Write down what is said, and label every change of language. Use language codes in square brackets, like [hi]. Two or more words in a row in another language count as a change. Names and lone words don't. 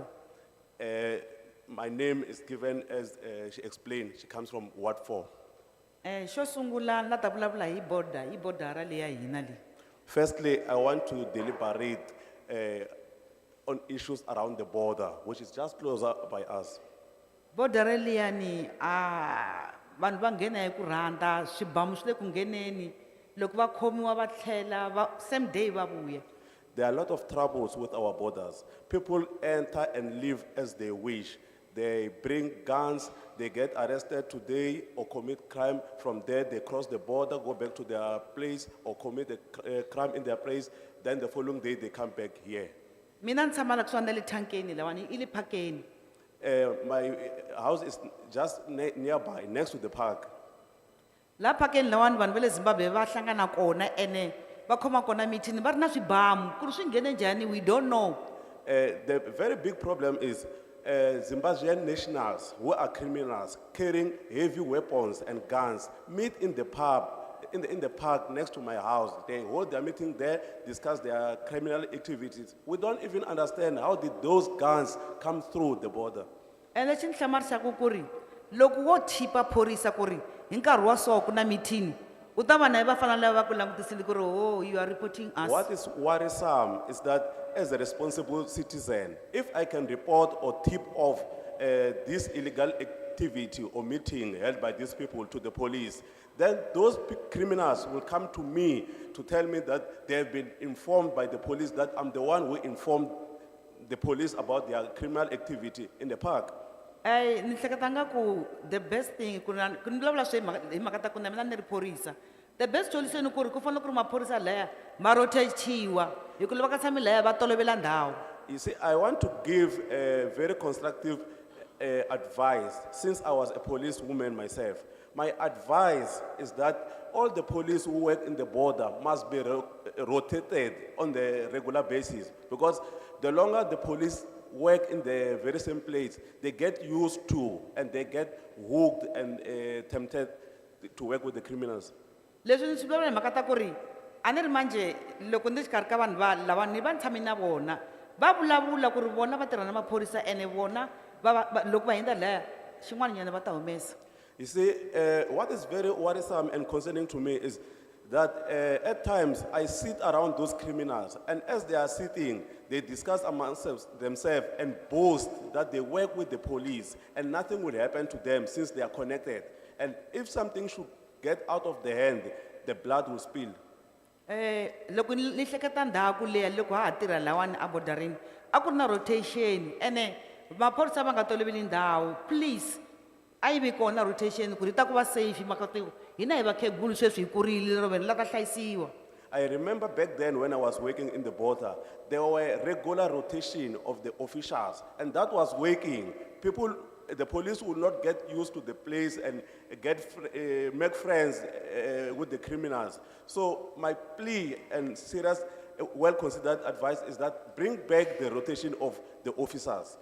[en] My name is given as she explained, she comes from Ward 4. Firstly, I want to deliberate on issues around the border, which is just closer by us. [ts] Border liani vanhu va nghena hi ku rhandza swibamu swi le ku ngheneni loko va khomiwa va tlhela [en] same day [ts] va vuya. [en] There are a lot of troubles with our borders. People enter and leave as they wish. They bring guns, they get arrested today or commit crime. From there, they cross the border, go back to their place or commit a crime in their place. Then the following day, they come back here. [ts] Mina ni tshama la kusuhani na le Thankeni lawani i le phakeni. [en] My house is just nearby, next to the park. [ts] La phakeni lawani vanhu va le Zimbabwe va hlangana kona ene va khoma kona mithini va ri na swibamu ku ri swi nghene njhani [en] we don't know. The very big problem is Zimbabwean nationals who are criminals carrying heavy weapons and guns meet in the pub, in the park next to my house. They hold their meeting there, discuss their criminal activities. We don't even understand how did those guns come through the border. [ts] Ene xi ni hlamarisaka ku ri loko wo thipa phorisa ku ri hi nkarhi wa so ku na mithini u ta va na va fanele va ku langutisile ku ri [en] oh you are reporting us. What is worrisome is that as a responsible citizen, if I can report or tip off this illegal activity or meeting held by these people to the police, then those criminals will come to me to tell me that they have been informed by the police that I'm the one who informed the police about their criminal activity in the park. [ts] Ni hleketanga ku [en] the best thing [ts] ku ni vulavula swi hi mhaka ta ku na mina ni ri phorisa. [en] The best solution [ts] ku ri ku fanele ku ri maphorisa laya ma rotachiwa hi ku lava ka tshami laya va tolovela ndhawu. [en] You see, I want to give a very constructive advice since I was a policewoman myself. My advice is that all the police who work in the border must be rotated on the regular basis, because the longer the police work in the very same place, they get used to and they get hooked and tempted to work with the criminals. [ts] Leswi ni swi vulavula hi mhaka ta ku ri a ni ri manje loko ni xikarhi ka vanhu lava ni va ni tshame na vona va vulavula ku ri vona va tirha na maphorisa ene vona loko va hindza laya xin'wana nyana va ta humesa. [en] You see, what is very worrisome and concerning to me is that at times I sit around those criminals, and as they are sitting, they discuss amongst themselves and boast that they work with the police and nothing will happen to them since they are connected. And if something should get out of the hand, the blood will spill. [ts] Loko ni hleketa ndhawu leya loko ha ha tirha lawani a borderini a ku ri na rotation ene maphorisa va nga toloveli ndhawu, please a yi vi kona rotation ku ri ta ku va safe mhaka ku hina hi vakhegulu sweswi hi kurile lero vanhu la ta hlayisiwa. [en] I remember back then when I was working in the border, there were regular rotation of the officials, and that was working. People, the police would not get used to the place and make friends with the criminals. So my plea and serious, well-considered advice is that bring back the rotation of the officers.